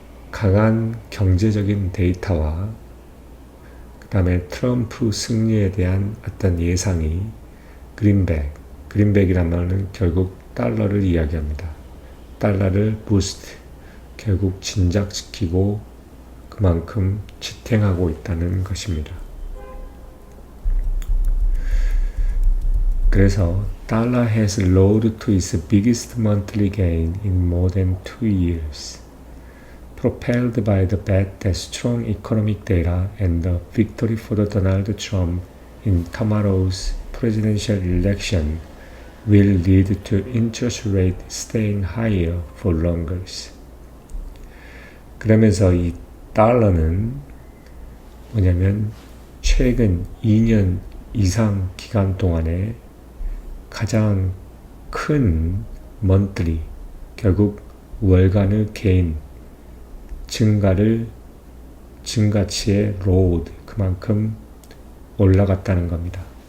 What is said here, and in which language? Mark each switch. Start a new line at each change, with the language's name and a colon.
Korean: 강한 경제적인 데이터와 그 다음에 트럼프 승리에 대한 어떤 예상이 그린백이란 말은 결국 달러를 이야기합니다. 달러를 부스트, 결국 진작시키고 그만큼 지탱하고 있다는 것입니다. 그래서
English: 달러 has lowered to its biggest monthly gain in more than 2 years, propelled by the bet that strong economic data and the victory for Donald Trump in tomorrow's presidential election will lead to interest rate staying higher for longer.
Korean: 그러면서 이 달러는 뭐냐면 최근 2년 이상 기간 동안에 가장 큰 monthly, 결국 월간의 개인 증가치의 로드, 그만큼 올라갔다는 겁니다.